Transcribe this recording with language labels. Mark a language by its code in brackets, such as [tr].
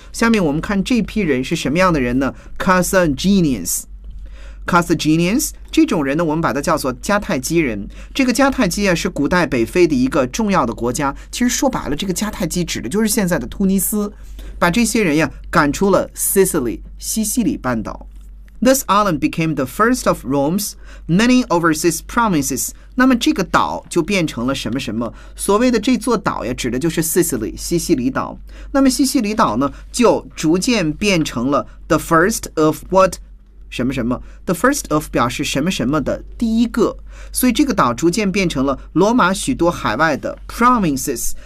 [zh] 下面我们看这批人是什么样的人呢？Carthaginians 这种人呢，我们把它叫做迦太基人。这个迦太基是古代北非的一个重要的国家，其实说白了这个迦太基指的就是现在的突尼斯，把这些人呀赶出了 Sicily 西西里半岛。 [en] This island became the first of Rome's many overseas provinces. [zh] 那么这个岛就变成了什么什么？所谓的这座岛呀，指的就是 Sicily 西西里岛。那么西西里岛呢，就逐渐变成了 [en] the first of what [zh] 什么什么。 [en] The first of [zh] 表示什么什么的第一个，所以这个岛逐渐变成了罗马许多海外的 provinces。